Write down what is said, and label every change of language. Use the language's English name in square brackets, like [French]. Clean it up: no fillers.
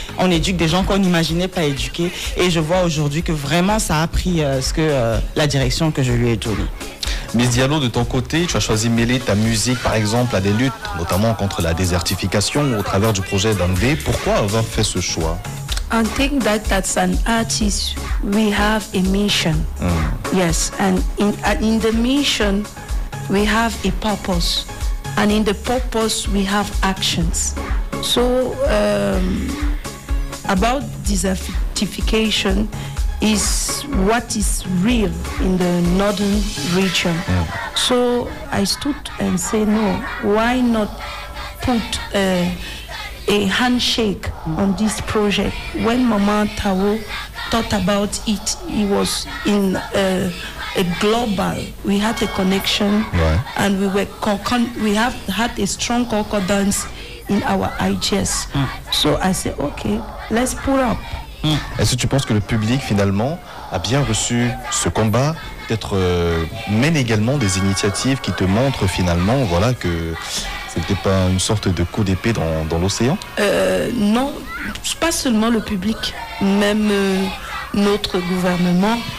[French] On éduque des gens qu'on n'imaginait pas éduquer. Et je vois aujourd'hui que vraiment ça a pris la direction que je lui ai donnée. Miss Diallo, de ton côté, tu as choisi de mêler ta musique, par exemple, à des luttes, notamment contre la désertification au travers du projet d'Andé. Pourquoi avoir fait ce choix? [English] I think that as an artist, we have a mission. Yes, and in the mission, we have a purpose. And in the purpose, we have actions. So, about desertification is what is real in the northern region. So I stood and said, no, why not put a handshake on this project? When Mama Tao thought about it, it was in a global, we had a connection and we have had a strong concordance in our IGS. So I said, okay, let's put up. [French] Est-ce que tu penses que le public finalement a bien reçu ce combat, peut-être mène également des initiatives qui te montrent finalement voilà, que c'était pas une sorte de coup d'épée dans l'océan? Non, pas seulement le public, même notre gouvernement.